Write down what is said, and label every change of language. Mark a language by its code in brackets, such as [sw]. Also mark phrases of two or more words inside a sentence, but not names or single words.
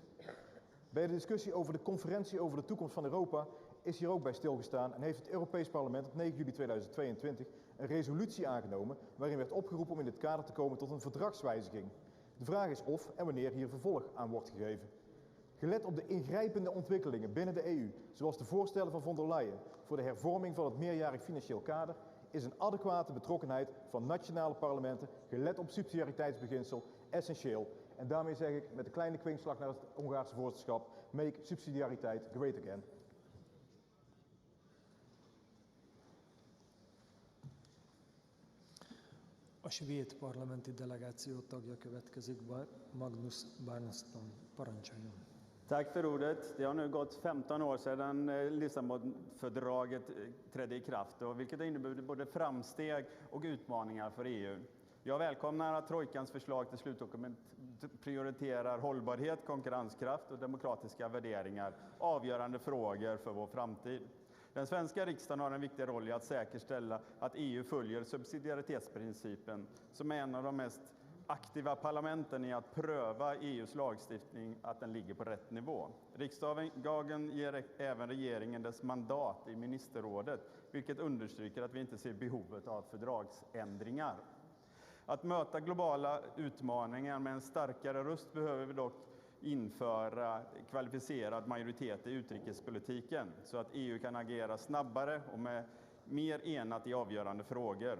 [nl] Bij de discussie over de conferentie over de toekomst van Europa is hier ook bij stilgestaan en heeft het Europees Parlement op 9 juli 2022 een resolutie aangenomen waarin werd opgeroepen om in dit kader te komen tot een verdragswijziging. De vraag is of en wanneer hier vervolg aan wordt gegeven. Gelet op de ingrijpende ontwikkelingen binnen de EU, zoals de voorstellen van von der Leyen voor de hervorming van het meerjarig financieel kader, is een adequate betrokkenheid van nationale parlementen, gelet op subsidiariteitsbeginsel, essentieel. En daarmee zeg ik met een kleine kwinkslag naar het Hongaarse voorzitterschap, [en] make subsidiariteit great again. [hu] A svéd parlamenti delegáció tagja következik, Magnus Barnston, parancsoljon. [sv] Tack för ordet. Det har nu gått 15 år sedan Lissabonfördraget trädde i kraft, vilket har inneburit både framsteg och utmaningar för EU. Jag välkomnar att trojkans förslag till slutdokument prioriterar hållbarhet, konkurrenskraft och demokratiska värderingar, avgörande frågor för vår framtid. Den svenska riksdagen har en viktig roll i att säkerställa att EU följer subsidiaritetsprincipen, som är en av de mest aktiva parlamenten i att pröva EUs lagstiftning, att den ligger på rätt nivå. Riksdagen ger även regeringen dess mandat i ministerrådet, vilket understryker att vi inte ser behovet av fördragsändringar. Att möta globala utmaningar med en starkare röst behöver vi dock införa kvalificerad majoritet i utrikespolitiken så att EU kan agera snabbare och med mer enat i avgörande frågor.